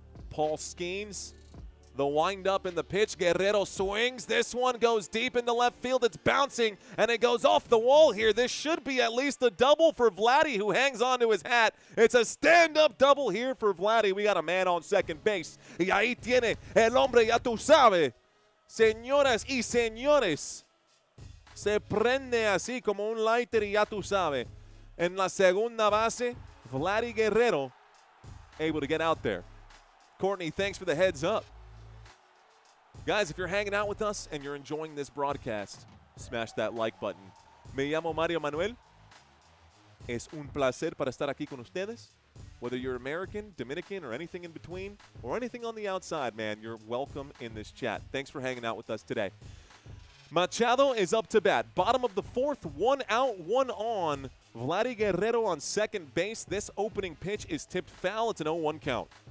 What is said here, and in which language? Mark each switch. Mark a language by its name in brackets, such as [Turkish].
[English] Paul Skeens, the windup and the pitch. Guerrero swings. This one goes deep into left field. It's bouncing, and it goes off the wall here. This should be at least a double for Vladdy, who hangs on to his hat. It's a stand-up double here for Vladdy. We got a man on second base. [Spanish] Y ahí tiene el hombre, ya tú sabes. Señoras y señores, se prende así como un lighter y ya tú sabes. En la segunda base, [English] Vladdy Guerrero able to get out there. Courtney, thanks for the heads up. Guys, if you're hanging out with us and you're enjoying this broadcast, smash that like button. [Spanish] Me llamo Mario Manuel. Es un placer para estar aquí con ustedes. [English] Whether you're American, Dominican, or anything in between, or anything on the outside, man, you're welcome in this chat. Thanks for hanging out with us today. Machado is up to bat. Bottom of the fourth, 1 out, 1 on. Vladdy Guerrero on second base. This opening pitch is tipped foul. It's an 0-1 count.